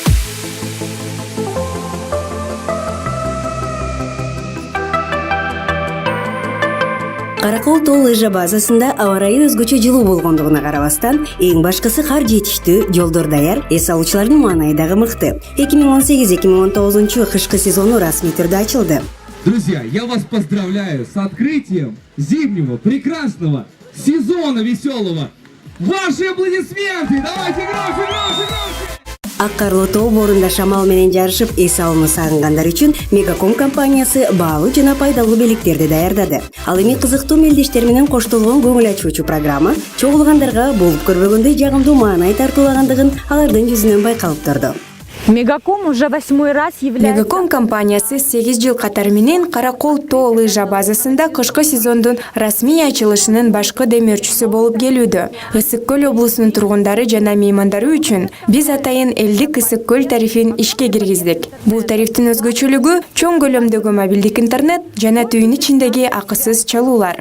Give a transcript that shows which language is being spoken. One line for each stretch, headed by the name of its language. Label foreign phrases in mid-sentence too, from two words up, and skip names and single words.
Kyrgyz: Каракол тоо лыжа базасында аба ырайы өзгөчө жылуу болгондугуна карабастан, эң башкысы кар жетиштүү, жолдор даяр, эс алуучулардын маанайы дагы мыкты. 2018-2019 кышкы сезону расмий түрдө ачылды.
Russian: Друзья, я вас поздравляю с открытием зимнего прекрасного сезона веселого. Ваши аплодисменты! Давайте громче, громче, громче!
Kyrgyz: Ак карлуу тоо боорунда шамал менен жарышып эс алууну сагынгандар үчүн Мегаком компаниясы баалуу жана пайдалуу белектерди даярдады. Ал эми кызыктуу мелдештер менен коштолгон көңүл ачуучу программа чогулгандарга болуп көрбөгөндөй жагымдуу маанай тартуулагандыгын алардын жүзүнөн байкалып турду.
Russian: Мегаком уже 8-й раз является...
Kyrgyz: Мегаком компаниясы 8 жыл катары менен Каракол тоо лыжа базасында кышкы сезондун расмий ачылышынын башкы демөөрчүсү болуп келүүдө. Ысык көл облусунун тургундары жана меймандары үчүн биз атайын элдик ысык көл тарифин ишке киргиздик. Бул тарифтин өзгөчөлүгү чоң көлөмдөгү мобилдик интернет жана түйүн ичиндеги акысыз чалуулар.